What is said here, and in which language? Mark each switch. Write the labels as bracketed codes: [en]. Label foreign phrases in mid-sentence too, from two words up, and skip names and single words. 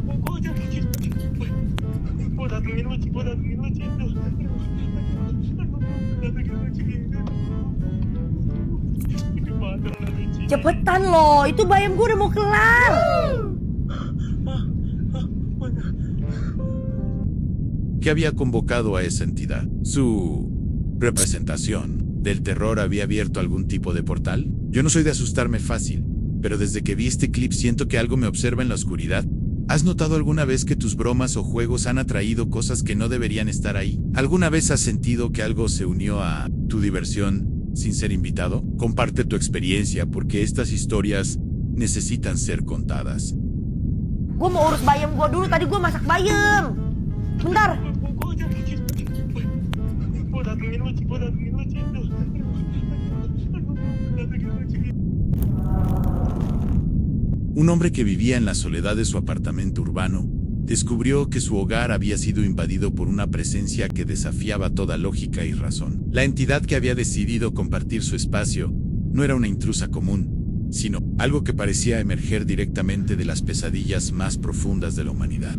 [id] Gue datengin lu, Cik. Cepetan loh, itu bayam gue udah mau kelar. [es] que había convocado a esa entidad. Su representación del terror había abierto algún tipo de portal. Yo no soy de asustarme fácil, pero desde que vi este clip siento que algo me observa en la oscuridad. ¿Has notado alguna vez que tus bromas o juegos han atraído cosas que no deberían estar ahí? ¿Alguna vez has sentido que algo se unió a tu diversión sin ser invitado? Comparte tu experiencia porque estas historias necesitan ser contadas. [id] Gue mau urus bayam gue dulu, tadi gue masak bayam. Bentar. Cipu datengin lu, Cipu datengin lu, Cipu. Datengin lu, Cipu. [es] Un hombre que vivía en la soledad de su apartamento urbano descubrió que su hogar había sido invadido por una presencia que desafiaba toda lógica y razón. La entidad que había decidido compartir su espacio no era una intrusa común, sino algo que parecía emerger directamente de las pesadillas más profundas de la humanidad.